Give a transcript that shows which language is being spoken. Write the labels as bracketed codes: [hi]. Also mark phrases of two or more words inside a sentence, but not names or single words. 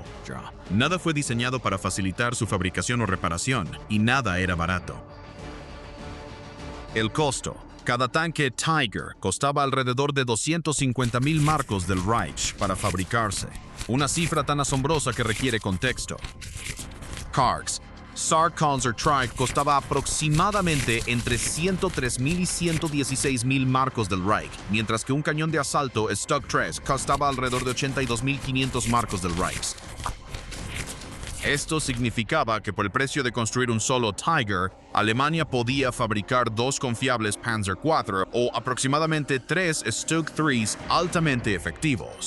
[es] Nada fue diseñado para facilitar su fabricación o reparación, y nada era barato. El costo. Cada tanque Tiger costaba alrededor de 250.000 marcos del Reich para fabricarse, una cifra tan asombrosa que requiere contexto. Cargs. Sarpanzer Trike costaba aproximadamente entre 103.000 y 116.000 marcos del Reich, mientras que un cañón de asalto Stock 3 costaba alrededor de 82.500 marcos del Reich. Esto significaba que por el precio de construir un solo Tiger, Alemania podía fabricar 2 confiables Panzer IV o aproximadamente 3 Stuka 3 altamente efectivos.